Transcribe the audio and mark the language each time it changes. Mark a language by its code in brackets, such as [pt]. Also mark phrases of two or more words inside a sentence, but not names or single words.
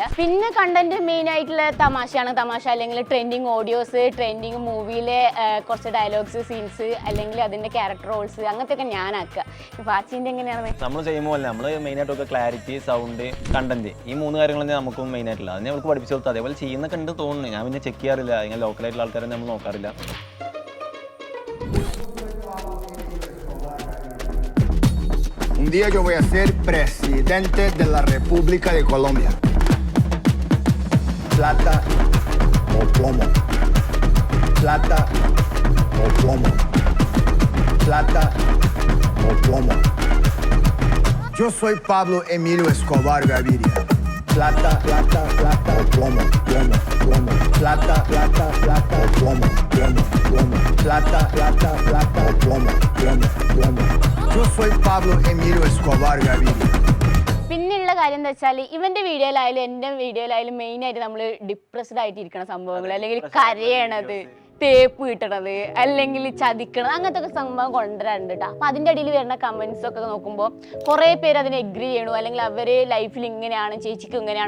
[ml] പിന്നെ [en] content main [ml] ആയിട്ടുള്ള തമാശയാണ്, തമാശ അല്ലെങ്കിൽ [en] trending audios, [ml] ട്രെൻഡിങ് മൂവിയിലെ കുറച്ച് [en] dialogues, scenes [ml] അല്ലെങ്കിൽ അതിന്റെ [en] character roles, [ml] അങ്ങനത്തെ ഒക്കെ ഞാനാക്കുക. ഫാച്ചിന്റെ എങ്ങനെയാണ് നമ്മൾ ചെയ്യുമ്പോൾ നമ്മൾ മെയിനായിട്ടൊക്കെ [en] clarity, sound, content, [ml] ഈ 3 കാര്യങ്ങൾ തന്നെ നമുക്കും മെയിൻ ആയിട്ടുള്ള. അത് നമുക്ക് പഠിപ്പിച്ചു കൊടുത്താൽ അതേപോലെ ചെയ്യുന്ന കണ്ട് തോന്നുന്നു. ഞാൻ പിന്നെ ചെക്ക് ചെയ്യാറില്ല, ഇങ്ങനെ ലോക്കലായിട്ടുള്ള ആൾക്കാരെ നമ്മൾ നോക്കാറില്ല. [es] Un día yo voy a ser presidente de la República de Colombia. Plata o plomo. Plata o plomo. Plata o plomo. Yo soy Pablo Emilio Escobar Gaviria. Plata, plata, plata o plomo, plomo, plomo. Plata, plata, plata o plomo, plomo, plomo. Plata, plata, plata o plomo, plomo, plomo. Yo soy Pablo Emilio Escobar Gaviria. [ml] പിന്നെയുള്ള കാര്യം എന്താ വെച്ചാൽ ഇവന്റെ വീഡിയോയിലായാലും എൻ്റെ വീഡിയോയിലായാലും മെയിൻ ആയിട്ട് നമ്മൾ ഡിപ്രസ്ഡ് ആയിട്ട് ഇരിക്കുന്ന സംഭവങ്ങൾ, അല്ലെങ്കിൽ കരയണത്, തേപ്പ് കിട്ടണത്, അല്ലെങ്കിൽ ചതിക്കണത്, അങ്ങനത്തെ ഒക്കെ സംഭവം കൊണ്ടുവരാറുണ്ട് കേട്ടോ. അപ്പൊ അതിന്റെ അടിയിൽ വരുന്ന കമന്റ്സ് ഒക്കെ നോക്കുമ്പോൾ കുറെ പേര് അതിനെ എഗ്രി ചെയ്യണു, അല്ലെങ്കിൽ അവര് ലൈഫിൽ ഇങ്ങനെയാണ്, ചേച്ചിക്ക് ഇങ്ങനെയാണ്.